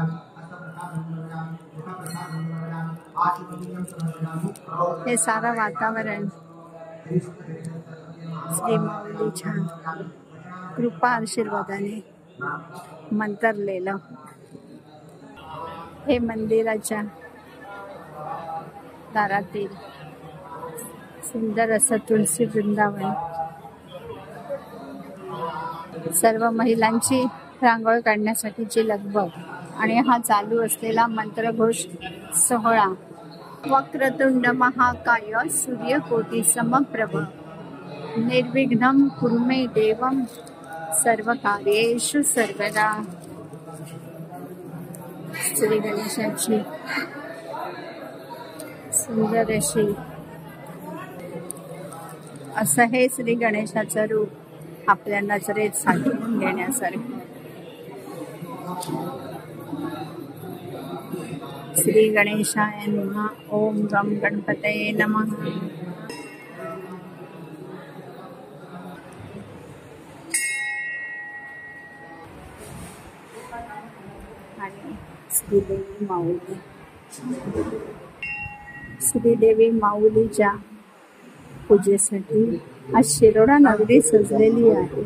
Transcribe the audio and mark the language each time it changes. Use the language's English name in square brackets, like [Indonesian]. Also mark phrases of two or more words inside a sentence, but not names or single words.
[Marathi] हे सारं वातावरण श्री माऊलीच्या कृपा आशीर्वादाने मंतरलेलं हे मंदिराच्या दारातील सुंदर असं तुळशी वृंदावन। सर्व महिलांची रांगोळ काढण्यासाठीची लगबग आणि हा चालू असलेला मंत्रघोष सोहळा। [Sanskrit] वक्रतुंड महाकाय सूर्यकोटी समप्रभ निर्विघ्नं कुरु मे देवं सर्वकार्येषु सर्वदा। [Marathi] श्री गणेशाची सुंदर अशी असं हे श्री गणेशाचं रूप आपल्या नजरेत साठवून घेण्यासारखं। [Sanskrit] श्री गणेशाय नमः। ओम गम गणपतये नमः। [Marathi] आणि श्रीदेवी माऊली, श्रीदेवी माऊलीच्या पूजेसाठी आज शिरोडा नगरी सजलेली आहे।